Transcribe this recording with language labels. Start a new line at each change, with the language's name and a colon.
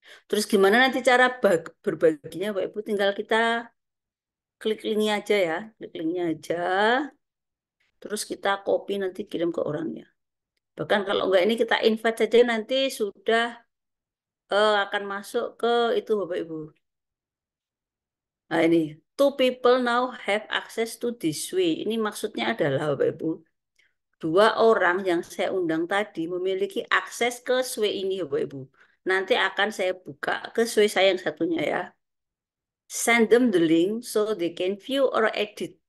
Indonesian: Terus gimana nanti cara berbaginya, Pak Ibu? Tinggal kita klik linknya aja ya. Klik linknya aja. Terus kita copy nanti kirim ke orangnya. Bahkan kalau enggak ini kita invite saja nanti sudah akan masuk ke itu Bapak Ibu.
English: Nah ini, two people now have access to this way.
Indonesian: Ini maksudnya adalah Bapak Ibu, dua orang yang saya undang tadi memiliki akses ke sway ini Bapak Ibu. Nanti akan saya buka ke sway saya yang satunya ya.
English: Send them the link so they can view or edit.